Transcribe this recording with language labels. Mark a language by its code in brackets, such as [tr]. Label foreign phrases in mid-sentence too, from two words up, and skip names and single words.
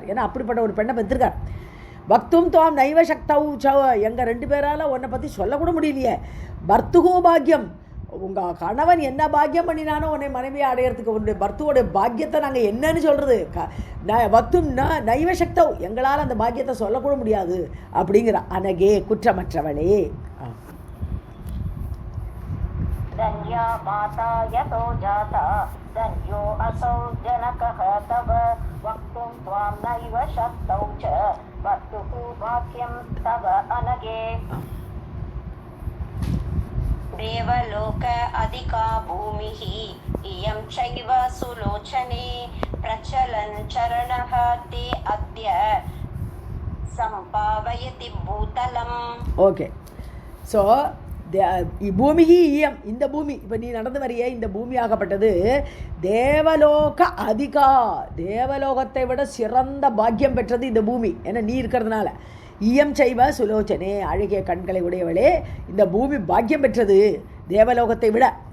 [ta] ஏன்னா அப்படிப்பட்ட ஒரு பெண்ணை பெற்றிருக்கார். [sa] वक्तुं त्वां नैव शक्तौ च, [ta] எங்கள் 2 பேரால் உன்னை பற்றி சொல்லக்கூட முடியலையே. [sa] भर्तुः भाग्यं, [ta] உங்கள் கணவன் என்ன பாக்கியம் பண்ணினானோ உன்னை மனைவியை அடையிறதுக்கு, உன்னுடைய பர்த்துவோடைய பாக்கியத்தை நாங்கள் என்னன்னு சொல்கிறது. [sa] वक्तुं नैव शक्तौ, [ta] எங்களால் அந்த பாக்கியத்தை சொல்லக்கூட முடியாது அப்படிங்கிற அனகே குற்றமற்றவளே. [sa] धन्या माता यतो जाता धन्यो असौ जनकः तव वक्तुं त्वां नैव शक्तौ च भर्तुः भाग्यं तव अनगे. देवलोक अधिका भूमिः इयं चैव सुलोचने प्रचलन् चरणः ते अद्य सम्पावयति भूतलम्. [ta] ஓகே, ஸோ [sa] भूमिः इयं, [ta] இந்த பூமி இப்போ நீ நடந்து வரையே இந்த பூமி ஆகப்பட்டது [sa] देवलोक अधिका, [ta] தேவலோகத்தை விட சிறந்த பாக்கியம் பெற்றது இந்த பூமி. ஏன்னா நீ இருக்கிறதுனால. [sa] इयं चैव सुलोचने, [ta] அழகிய கண்களை உடையவளே, இந்த பூமி பாக்கியம் பெற்றது தேவலோகத்தை விட.